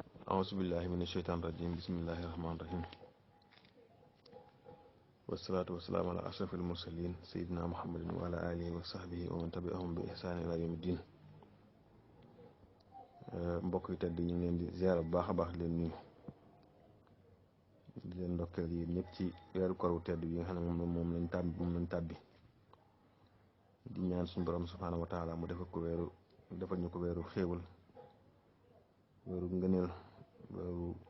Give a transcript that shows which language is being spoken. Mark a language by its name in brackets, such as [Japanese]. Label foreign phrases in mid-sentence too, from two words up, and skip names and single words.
[Arabic] أعوذ بالله من الشيطان الرجيم بسم الله الرحمن الرحيم والصلاة والسلام على أشرف المرسلين سيدنا محمد وعلى آله وصحبه ومن تبعهم بإحسان إلى يوم الدين [Wolof] mbokk yi tedd ñu ngi leen di ziar bu baax a baax leen nuyu di leen ndokkeel yi ñëpp ci weeru koor wu tedd bi nga xam ne moom lañ tàbbi di ñaan suñu borom [Arabic] سبحانه وتعالى [Wolof] mu defal ñu ko weeru xéewal weeru ngëneel weeru